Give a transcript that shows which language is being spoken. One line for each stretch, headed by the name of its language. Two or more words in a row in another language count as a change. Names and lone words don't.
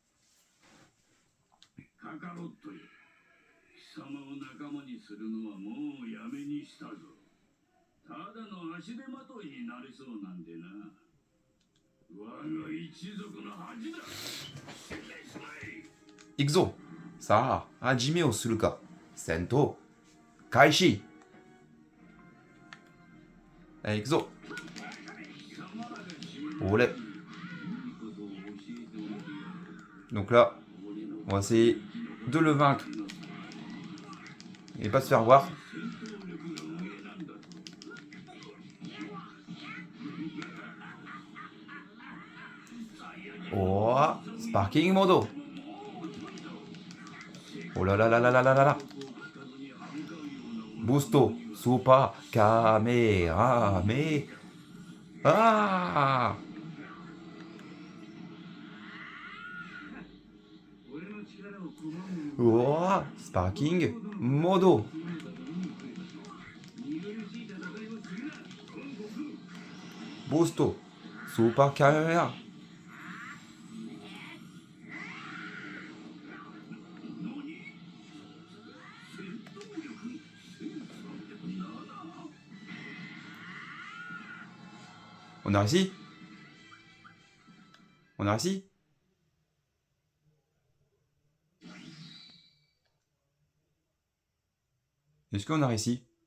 Japanese: カカロットよ、貴様を仲間にするのはもうやめにしたぞ。ただの足手まといになりそうなんでな。我が一族の恥だ。死んでしまえ。 Ixo, Sarah, Hajime au Suluka, Sento, Kaishi.
French: Allez, Ixo. Olé. Donc là, on va essayer de le vaincre et pas se faire voir. Oh, Sparking Modo. Oh là là là là là là là là. Busto, Super, Kamehameha. Ah! Oh, Sparking Modo. Busto, Super Kamehameha. On a réussi? On a réussi? Est-ce qu'on a réussi?